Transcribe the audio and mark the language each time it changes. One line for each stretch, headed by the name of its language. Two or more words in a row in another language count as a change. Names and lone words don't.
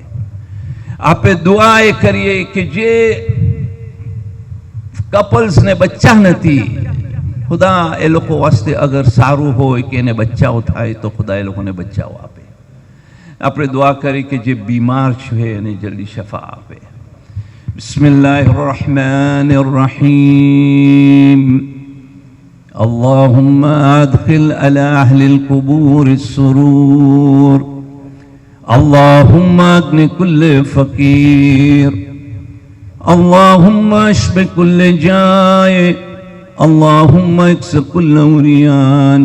Gujarati: આપણે દુઆ એ કરીએ કે જે કપલ્સને બચ્ચા નથી, ખુદા એ લોકો વાસ્તે અગર સારું હોય કે એને બચ્ચાઓ થાય તો ખુદા એ લોકોને બચ્ચાઓ આપે. આપણે દુઆ કરી કે જે બીમાર છે એને જલ્દી શફા આપે.
Arabic: بسم الله الرحمن الرحيم. اللهم أدخل على أهل القبور السرور. اللهم أغن كل فقير. اللهم اشف كل جائع. اللهم اكس كل عريان.